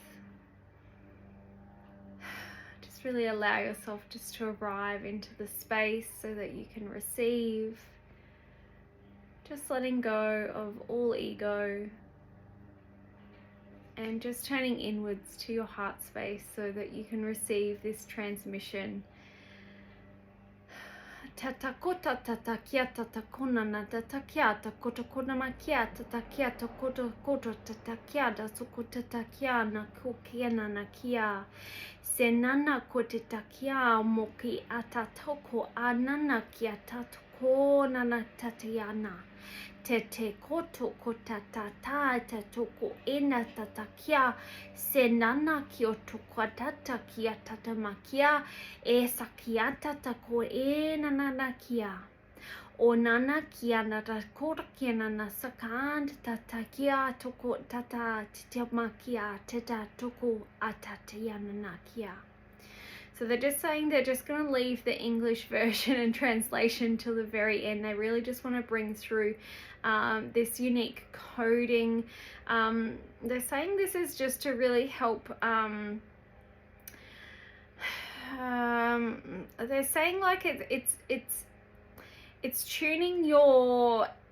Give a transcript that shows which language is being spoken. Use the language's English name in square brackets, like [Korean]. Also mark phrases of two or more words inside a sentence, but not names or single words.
[English] Just really allow yourself just to arrive into the space so that you can receive. Just letting go of all ego and just turning inwards to your heart space so that you can receive this transmission. Tata kota tata kia tata kona na tata kia ta kota kona ma kia tata kia ta kota kota tata kia da suko tata kia na ko kia na kia senana kote takia moki atatoko anana kia tatoko nana tatiana te koto kotatata tatoko ena tatakia senana kioto kwatata kia tatamakia e sakiata tako ena nana kia o nana kia nata kora kia nana sakand tatakia toko tata titamakia teta toko atatiana kia. So they're just saying they're just going to leave the English version and translation till the very end. They really just want to bring through this unique coding. They're saying this is just to really help. They're saying like it's tuning your.